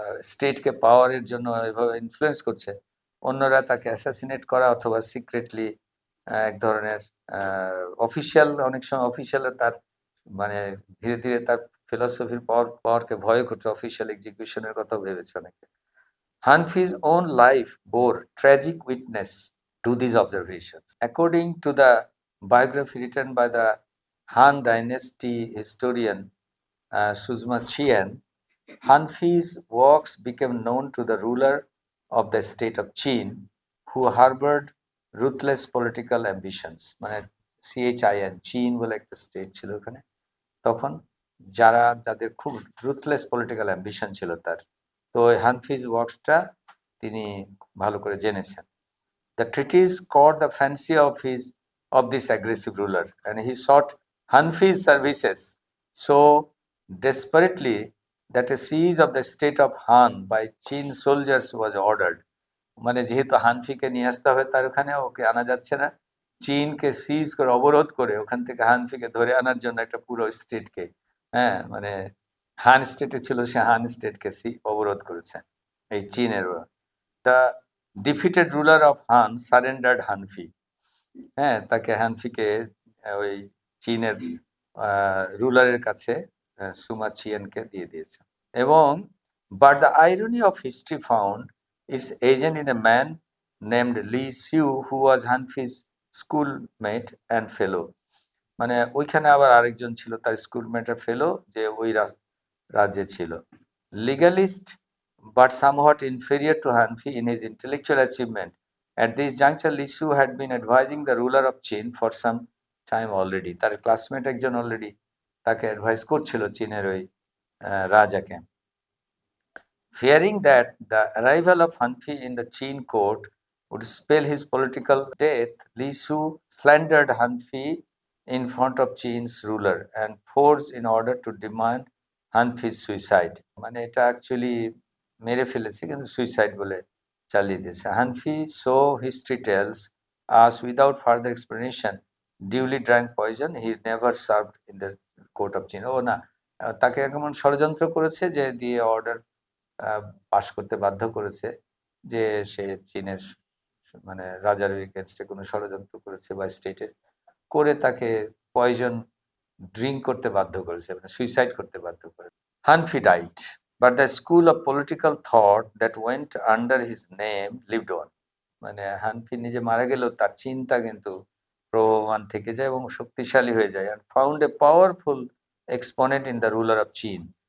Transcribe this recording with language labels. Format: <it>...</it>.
<bn>স্টেটকে পাওয়ারের জন্য এভাবে ইনফ্লুয়েন্স করছে, অন্যরা তাকে অ্যাসাসিনেট করা অথবা সিক্রেটলি এক ধরনের অফিসিয়াল, অনেক সময় অফিসিয়ালে তার মানে ধীরে ধীরে তার ফিলসফির পাওয়ারকে ভয় করছে, অফিসিয়াল এক্সিকিউশনের কথাও ভেবেছে অনেকে।</bn> <en>Hanfi's own life bore tragic witness to these observations. According to the biography written by the Han Dynasty historian Suzma Qian, Hanfi's works became known to the ruler of the state of Qin, who harbored ruthless political ambitions.</en> <bn>মানে CHIN, চীন বলে একটা state ছিল ওখানে তখন, যাদের খুব ruthless political ambition ছিল তার। তো হানফিজ ওয়ার্কসটা তিনি ভালো করে জেনেছেন।</bn> <en>The treatise caught the fancy of this aggressive ruler and he sought Hanfi's services so desperately that a siege of the state of Han by Qin soldiers was ordered.</en> <bn>মানে যেহেতু হানফিকে নিয়ে আসতে হবে তার ওখানে, ওকে আনা যাচ্ছে না, চীনকে সিজ করে অবরোধ করে ওখান থেকে হানফিকে ধরে আনার জন্য একটা পুরো স্টেটকে, মানে হান স্টেটে ছিল, সে হান স্টেটকে অবরোধ করেছে এই চীনের।</bn> <en>the defeated ruler of Han surrendered Hanfi,</en> <bn>তাকে হানফিকে ওই চীনের রুলারের কাছে সুমা চিয়ানকে দিয়ে দিয়েছে। এবং</bn> <en>But the irony of history found its agent in a man named Li Xiu, who was Hanfi's schoolmate and fellow.</en> <bn>মানে ওইখানে আবার আরেকজন ছিল তার স্কুলমেট আর ফেলো, যে ওই রাজ্যে ছিল।</bn> <en>Legalist but somewhat inferior to Hanfi in his intellectual achievement. At this juncture, Li Xiu had been advising the ruler of Qin for some time already.</en> <bn>তার ক্লাসমেট একজন অলরেডি তাকে অ্যাডভাইস করছিল চীনের ওই রাজাকে।</bn> <en>Fearing that the arrival of Hanfi in the Qin court would spell his political death, Li Xiu slandered Hanfi in front of Qin's ruler and forced in order to demand Hanfi's suicide.</en> <bn>মানে এটা actually মেরে ফেলেছে কিন্তু suicide বলে চালিয়ে দিয়েছে।</bn> <en>Hanfi, so history tells us without further explanation, duly drank poison. He never served in the court of Qin.</en> <bn>ও না, তাকে এমন ষড়যন্ত্র করেছে যে দিয়ে অর্ডার পাশ করতে বাধ্য করেছে যে সে চীনের মানে রাজার এগেইনস্টে কোনো ষড়যন্ত্র করেছে বা স্টেটের করে তাকে পয়জন ড্রিঙ্ক করতে বাধ্য করেছে, মানে সুইসাইড করতে বাধ্য করেছে।</bn> <en>Hanfi died but the school of political thought that went under his name lived on.</en> <bn>মানে হানফি নিজে মারা গেলেও তার চিন্তা কিন্তু প্রবহমান থেকে যায় এবং শক্তিশালী হয়ে যায়।</bn> <en>and found a powerful exponent in the ruler of Qin.</en>